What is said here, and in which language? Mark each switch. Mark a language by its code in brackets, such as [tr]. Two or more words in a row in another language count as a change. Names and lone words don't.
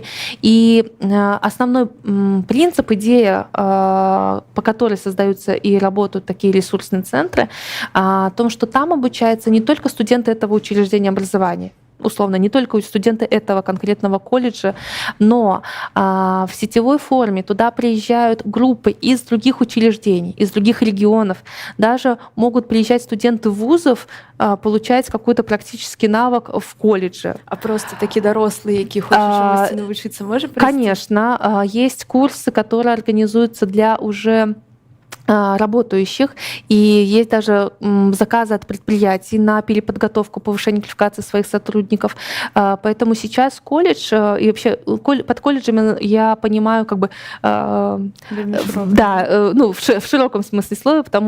[ru] И основной принцип, идея, по которой создаются и работают такие ресурсные центры, о том, что там обучаются не только студенты этого учреждения образования, условно, не только студенты этого конкретного колледжа, но в сетевой форме туда приезжают группы из других учреждений, из других регионов. Даже могут приезжать студенты вузов, получать какой-то практический навык в колледже. [be] А просто такие дорослые, які хочуць навучыцца, можа прыйсці? [ru] Конечно, есть курсы, которые организуются для уже работающих, и есть даже заказы от предприятий на переподготовку, повышение квалификации своих сотрудников. Поэтому сейчас колледж, и вообще под колледжами я понимаю в широком смысле слова, потому